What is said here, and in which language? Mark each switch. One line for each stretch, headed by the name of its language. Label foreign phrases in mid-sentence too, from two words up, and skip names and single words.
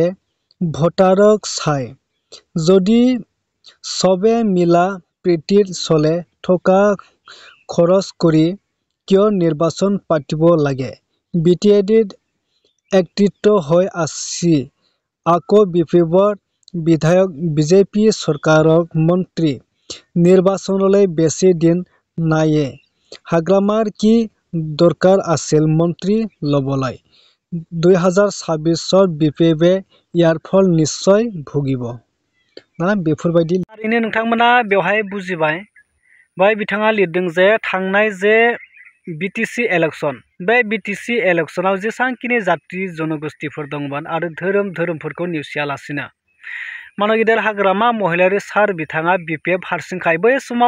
Assamese: ভোটাৰক চাই যদি সবে মিলা প্ৰীতিৰ চলে থকা খৰচ কৰি কিয় নিৰ্বাচন পাতিব লাগে BTAD একত্ৰিত হৈ আছে আকৌ BPFৰ বিধায়ক BJP চৰকাৰক মন্ত্ৰী নিৰ্বাচনলৈ বেছি দিন নাইয়ে হাগ্ৰামাৰ কি দৰকাৰ আছিল মন্ত্ৰী ল'বলৈ
Bodo: 2026
Assamese: BPFে ইয়াৰ ফল নিশ্চয় ভুগিব
Bodo: ना बेफोरबायदि थारैनो नोंथांमोना बेवहाय बुजिबाय बाय बिथाङा लिरदों जे थांनाय जे BTC इलेक्शन बे BTC इलेक्शनाव जेसांखिनि जाति जनगोष्ठीफोर दंमोन आरो धोरोमफोरखौ नेवसियालासिनो मानो गेदेर हाग्रामा महिलारि सार बिथाङा BPF हारसिंखाय बै समाव